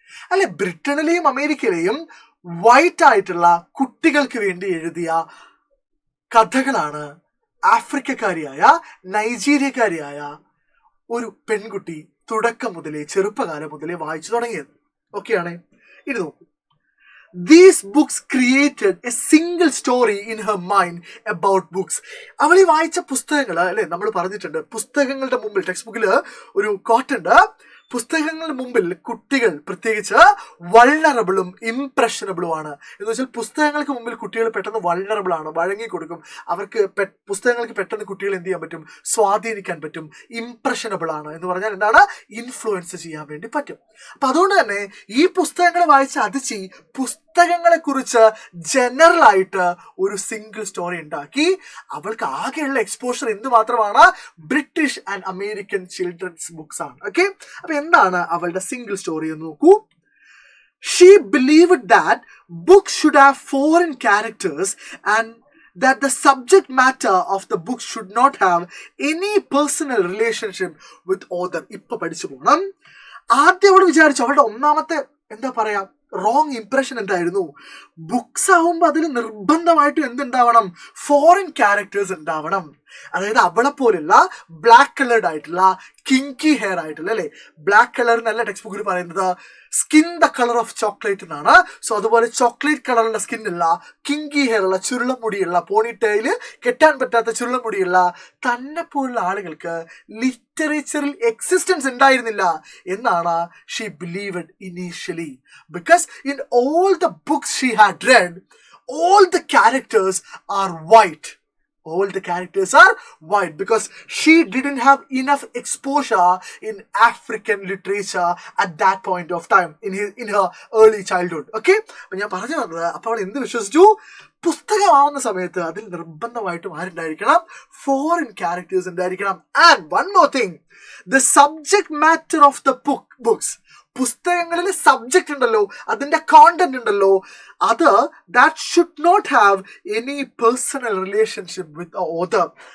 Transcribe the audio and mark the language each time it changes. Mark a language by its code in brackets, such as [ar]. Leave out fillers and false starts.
[ml] അല്ലെ, ബ്രിട്ടനിലെയും അമേരിക്കയിലെയും വൈറ്റ് ആയിട്ടുള്ള കുട്ടികൾക്ക് വേണ്ടി എഴുതിയ കഥകളാണ് ആഫ്രിക്കക്കാരിയായ നൈജീരിയക്കാരിയായ ഒരു പെൺകുട്ടി തുടക്കം മുതലേ, ചെറുപ്പകാലം മുതലേ വായിച്ചു തുടങ്ങിയത്. ഓക്കെയാണ്? ഇത് നോക്കൂ. [en] These books created a single story in her mind about books. [ml] അവൾ ഈ വായിച്ച പുസ്തകങ്ങൾ, അല്ലെ, നമ്മൾ പറഞ്ഞിട്ടുണ്ട് പുസ്തകങ്ങളുടെ മുമ്പിൽ, ടെക്സ്റ്റ് ബുക്കിൽ ഒരു കോട്ടുണ്ട്, പുസ്തകങ്ങളുടെ മുമ്പിൽ കുട്ടികൾ പ്രത്യേകിച്ച് വൾണറബിളും ഇംപ്രഷനബിളും ആണ്. എന്ന് വെച്ചാൽ പുസ്തകങ്ങൾക്ക് മുമ്പിൽ കുട്ടികൾ പെട്ടെന്ന് വൾണറബിൾ ആണ്, വഴങ്ങി കൊടുക്കും. അവർക്ക് പുസ്തകങ്ങൾക്ക് പെട്ടെന്ന് കുട്ടികൾ എന്ത് ചെയ്യാൻ പറ്റും, സ്വാധീനിക്കാൻ പറ്റും. ഇംപ്രഷനബിൾ ആണ് എന്ന് പറഞ്ഞാൽ എന്താണ്, ഇൻഫ്ലുവൻസ് ചെയ്യാൻ വേണ്ടി പറ്റും. അപ്പൊ അതുകൊണ്ട് തന്നെ ഈ പുസ്തകങ്ങൾ വായിച്ച അതിച്ചി പുസ്തകങ്ങളെ കുറിച്ച് ജനറൽ ആയിട്ട് ഒരു സിംഗിൾ സ്റ്റോറി ഉണ്ടാക്കി. അവൾക്ക് ആകെയുള്ള എക്സ്പോഷർ എന്ത് മാത്രമാണ്, British and American children's books ആണ്. ഓക്കെ, അപ്പൊ എന്താണ് അവളുടെ സിംഗിൾ സ്റ്റോറി എന്ന് നോക്കൂ. [en] She believed that books should have foreign characters and that the subject matter of the book should not have any personal relationship with author. [ml] ഇപ്പൊ പഠിച്ചു പോകണം. ആദ്യം അവൾ വിചാരിച്ചു, അവളുടെ ഒന്നാമത്തെ എന്താ പറയാ റോങ് ഇംപ്രഷൻ എന്തായിരുന്നു, ബുക്സ് ആവുമ്പോൾ അതിൽ നിർബന്ധമായിട്ടും എന്തുണ്ടാവണം, ഫോറിൻ ക്യാരക്ടേഴ്സ് ഉണ്ടാവണം. അതായത് അവളെ പോലുള്ള ബ്ലാക്ക് കളേർഡ് ആയിട്ടുള്ള കിങ്കി ഹെയർ ആയിട്ടുള്ള, അല്ലെ, ബ്ലാക്ക് കളർ എന്നല്ല ടെക്സ്റ്റ് ബുക്കിൽ പറയുന്നത് skin the colour of chocolate എന്നാണ്. സോ അതുപോലെ ചോക്ലേറ്റ് കളറുള്ള സ്കിന്നുള്ള, കിങ്കി ഹെയർ ഉള്ള, ചുരുളമുടിയുള്ള, പോണിറ്റയില് കെട്ടാൻ പറ്റാത്ത ചുരുളമുടിയുള്ള തന്നെ പോലുള്ള ആളുകൾക്ക് ലിറ്ററേച്ചറിൽ എക്സിസ്റ്റൻസ് ഉണ്ടായിരുന്നില്ല എന്നാണ് [en] She believed initially. Because in all the books she had read, all the characters are white. All the characters are white because she didn't have enough exposure in African literature at that point of time in her early childhood. [ml] Okay, അപ്പോൾ ഞാൻ പറഞ്ഞു വന്നത്, അപ്പോൾ അവൾ എന്ത് വിശ്വസിച്ചു, പുസ്തകമാവുന്ന സമയത്ത് അതിൽ നിർബന്ധമായിട്ടും ആരുണ്ടായിരിക്കണം, ഫോറിൻ ക്യാരക്ടേഴ്സ് ഉണ്ടായിരിക്കണം. [en] and one more thing, the subject matter of the books, [ml] പുസ്തകങ്ങളിൽ സബ്ജക്റ്റ് ഉണ്ടല്ലോ, അതിന്റെ കോണ്ടന്റ് ഉണ്ടല്ലോ, അത് [en] That should not have any personal relationship with author.